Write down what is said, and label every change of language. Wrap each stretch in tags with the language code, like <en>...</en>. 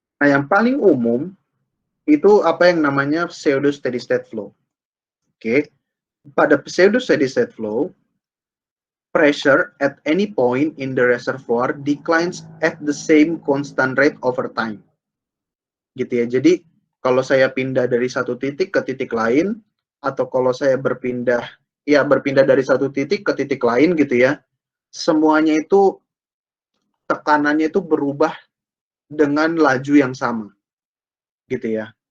<id>Nah, yang paling umum itu apa yang namanya pseudo steady state flow. Oke.</id> <en>Pada pseudo steady state flow, pressure at any point in the reservoir declines at the same constant rate over time. Gitu ya.</en> <id>Jadi kalau saya pindah dari satu titik ke titik lain, atau kalau saya berpindah dari satu titik ke titik lain gitu ya, semuanya itu tekanannya itu berubah dengan laju yang sama gitu ya.</id>